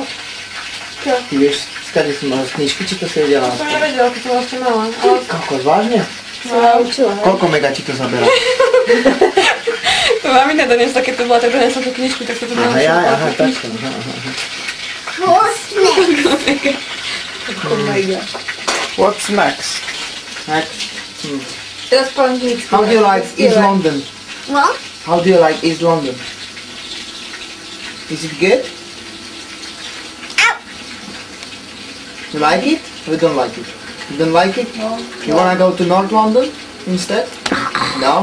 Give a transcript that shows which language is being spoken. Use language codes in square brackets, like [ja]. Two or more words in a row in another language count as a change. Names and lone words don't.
[sk] Čo? Ty vieš, skade si mala z knižky, či to si vedela? som nevedela, keď som ešte mala. Ale Kokos, vážne? som sa učila, hej. Koľko mega ti to zabera? Mamina donesla, keď to bola, tak donesla tú knižku, tak sa to naučila. Aha, takto. Chvostne. [en] Oh my god. What's next? [sk] Teraz po anglicky. [en] How do you like East London? What? How do you like East London? Is it good? Ow! You like it? Or you don't like it? You don't like it? No. You wanna go to North London instead? No?